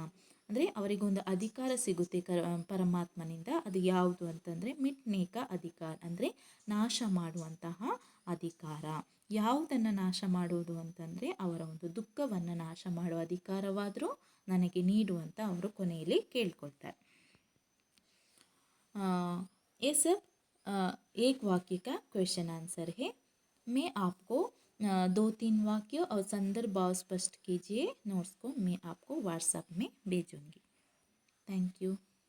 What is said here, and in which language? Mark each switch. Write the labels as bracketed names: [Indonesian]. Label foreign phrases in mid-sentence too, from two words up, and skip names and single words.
[Kannada] ಅಂದರೆ ಅವರಿಗೊಂದು ಅಧಿಕಾರ ಸಿಗುತ್ತೆ ಪರಮಾತ್ಮನಿಂದ. ಅದು ಯಾವುದು ಅಂತಂದರೆ [Hindi] मिटने का अधिकार [Kannada] ಅಂದರೆ ನಾಶ ಮಾಡುವಂತಹ ಅಧಿಕಾರ. ಯಾವುದನ್ನು ನಾಶ ಮಾಡುವುದು ಅಂತಂದರೆ ಅವರ ಒಂದು ದುಃಖವನ್ನು ನಾಶ ಮಾಡುವ ಅಧಿಕಾರವಾದರೂ ನನಗೆ ನೀಡುವಂತ ಅವರು ಕೊನೆಯಲ್ಲಿ ಕೇಳ್ಕೊಳ್ತಾರೆ. [Hindi] ये सब एक वाक्य का [English] question answer [Hindi] है. मैं आपको 2-3 वाक्य और संदर्भ भाव स्पष्ट कीजिए नोट्स को मैं आपको व्हाट्सएप में भेजूँगी. [English] Thank you.